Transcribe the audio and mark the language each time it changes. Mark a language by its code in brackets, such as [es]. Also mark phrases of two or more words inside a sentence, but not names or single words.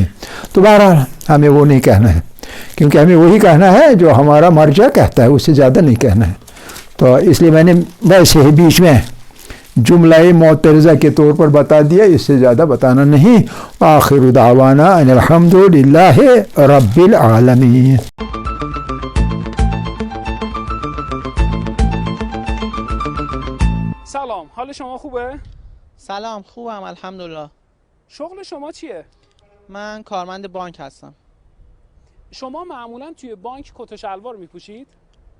[ur] تو بہرحال ہمیں وہ نہیں کہنا ہے, کیونکہ ہمیں وہی کہنا ہے جو ہمارا مرجع کہتا ہے, اس سے زیادہ نہیں کہنا ہے. تو اس لیے میں نے ویسے ہی بیچ میں جملہ معترضہ کے طور پر بتا دیا, اس سے زیادہ بتانا نہیں. [ar] آخر دعوانا ان الحمد للہ رب العالمین. [fa] سلام، حال شما خوبه؟ سلام، خوبم الحمدلله. شغل شما چیه؟ من کارمند بانک هستم. شما معمولا توی بانک کت و شلوار میپوشید؟